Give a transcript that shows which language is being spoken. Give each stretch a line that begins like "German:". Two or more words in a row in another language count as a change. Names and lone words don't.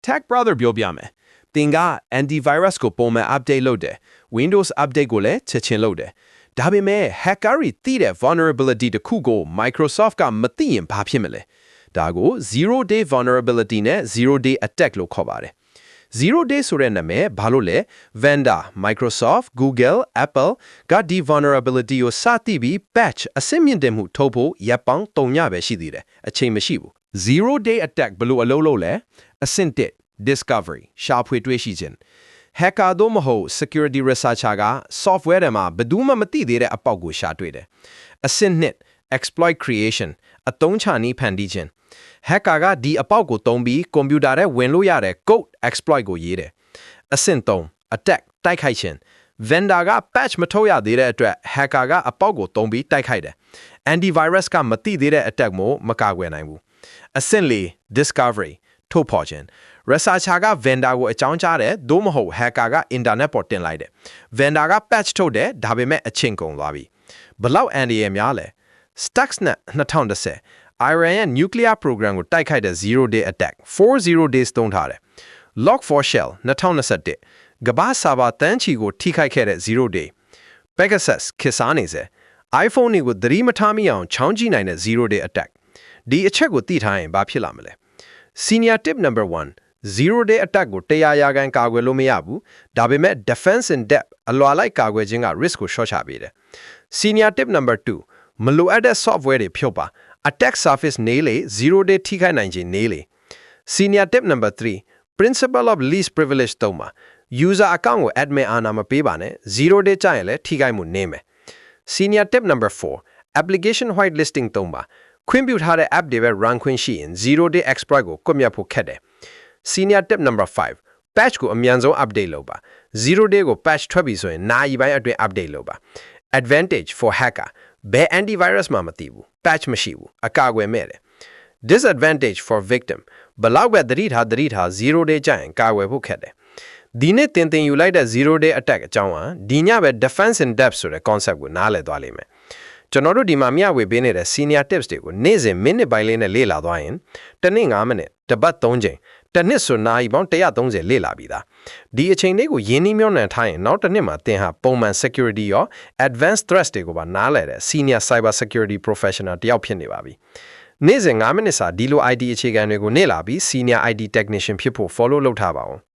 English: Tech brother
Burmese: ပြောပြမယ်သင်က antivirus ကိုပုံမှန် update လုပ်တယ် Windows update ကိုလည်းချက်ချင်းလုပ်တယ်ဒါပေမဲ့ hacker တွေသိတဲ့ vulnerability တစ်ခုကို Microsoft ကမသိရင်ဘာဖြစ်မလဲဒါကို
English: zero day vulnerability
Burmese: နဲ့
English: zero day attack
Burmese: လို့ခေါ်ပါတယ်
English: zero day
Burmese: ဆိုတဲ့နာ မည်ဘာလို့လဲ vendor Microsoft Google Apple ကဒီ vulnerability ကိုစသိပြီး patch အဆင့်မြင့်တင်မှုထုတ်ဖို့ရပ်ပေါင်း3ညပဲရှိသေးတယ်အချိန်မရှိဘူး
English: zero day attack
Burmese: ဘယ်လိုအလုပ်လုပ်လဲအဆ င့်1 discovery ရှာဖွေတွေ့ရှိခြင်း hacker တို့မဟုတ်
English: security researcher
Burmese: က software ထဲမှာဘယ်သူမှမသိသေးတဲ့အပေါက်ကိုရှာတွေ့တယ်အဆင့်2
English: exploit creation
Burmese: အသုံးချနည်းဖန်တီးခြင်းhacker ကဒီအပေါက်ကိုသုံးပြီး computer ထဲဝင်လို့ရတဲ့
English: code exploit
Burmese: ကိုရေးတယ်အဆ င့်3 attack တိုက်ခိုက်ခြင်း vendor က patch မထုတ်ရသေးတဲ့အတွက် hacker ကအပေါက်ကိုသုံးပြီးတိုက်ခိုက်တယ် antivirus ကမသိသေးတဲ့ attack မို့မကာကွယ်နိုင်ဘူးအဆင့်4 discovery ထုတ်ဖော်ခြင်း researcher က vendor ကိုအကြောင်းကြားတယ်သို့မဟုတ် hacker က internet ပေါ်တင်လိုက်တယ် vendor က patch ထုတ်တယ်ဒါပေမဲ့အချိန်ကုန်သွားပြီဘလောက် anti ရဲ့များလဲ Stuxnet 2010 Iran ရဲ့
English: nuclear program
Burmese: ကိုတိုက်ခိုက်တဲ့
English: zero day attack 40 days
Burmese: သုံးထားတယ် Log4Shell 2021ကမ္ဘာစာပါတန်းချီကိုထိခိုက်ခဲ့တဲ့
English: zero day
Burmese: Pegasus ခေတ်စားနေစေ iPhone တွေကိုသတိမထားမိအောင်ချောင်းကြည့်နိုင်တဲ့
English: zero day attack
Burmese: ဒီအချက်ကိုသိထားရင်ဘာဖြစ်လာမလဲ
English: Senior tip number 1 zero day attack
Burmese: ကို100%ကာကွယ်လို့မရဘူးဒါပေမဲ့
English: defense in depth
Burmese: အလွာလိုက်ကာကွယ်ခြင်းက risk ကို short ချပေးတယ်
English: Senior tip number 2
Burmese: မလိုအပ်တဲ့ software တွေဖြုတ်ပါ
English: attack surface
Burmese: နေလေ
English: zero day
Burmese: ထိခိုက်နိုင်ခြင်းနေလေ
English: Senior tip number 3 principle of least privilege
Burmese: သုံးပါ
English: user account
Burmese: ကို admin အာဏာမပေးပါနဲ့
English: zero day
Burmese: ကြာရင်လည်းထိခိုက်မှုနေမယ်
English: Senior tip number 4 application whitelisting
Burmese: သုံးပါခွင့်ပြုထားတဲ့ app တွေပဲ run ခွင့်ရှိရင်
English: zero day exploit
Burmese: ကိုကွပ်မျက်ဖို့ခက်တယ်
English: Senior tip number 5 patch
Burmese: ကိုအမြန်ဆုံး update လုပ်ပါ
English: zero day
Burmese: ကို patch ထွက်ပြီဆိုရင်နာရီပိုင်းအတွင်း update လုပ်ပါ
English: advantage for hacker
Burmese: ဘယ် antivirus မှမသိဘူး patch မရှိဘူးအကာအကွယ်မဲ့တယ်
English: disadvantage for victim
Burmese: ဘလောက်ပဲသတိထား
English: zero day
Burmese: ကြာရင်ကာကွယ်ဖို့ခက်တယ်ဒီ နေ့တင်ယူလိုက်တဲ့
English: zero day attack
Burmese: အကြောင်းဟာဒီညပဲ
English: defense in depth
Burmese: ဆိုတဲ့ concept ကိုနားလည်သွားလိမ့်မယ်ကျွန်တော်တို့ဒီမှာမျှဝေပေးနေတဲ့
English: senior tips
Burmese: တွေကိုနေ့စဉ်မိနစ်ပိုင်းလေးနဲ့လေ့လာသွားရင်တစ်နေ့9မိနစ်တစ်ပတ်3ချိန်တစ်နှစ်ဆိုနာရီပေါင်း130လေ့လာပြီးသားဒီအချိန်လေးကိုရင်းနှီးမြှုပ်နှံထားရင်နောက်တစ်နှစ်မှာသင်ဟာပုံမှန် security ရော
English: advanced threats
Burmese: တွေကိုပါနားလည်တဲ့
English: senior cyber security professional
Burmese: တယောက်ဖြစ်နေပါပြီနေ့စဉ်9မိနစ်စာဒီလို IT အခြေခံတွေကိုလေ့လာပြီး
English: senior IT technician
Burmese: ဖြစ်ဖို့ follow လုပ်ထားပါဦး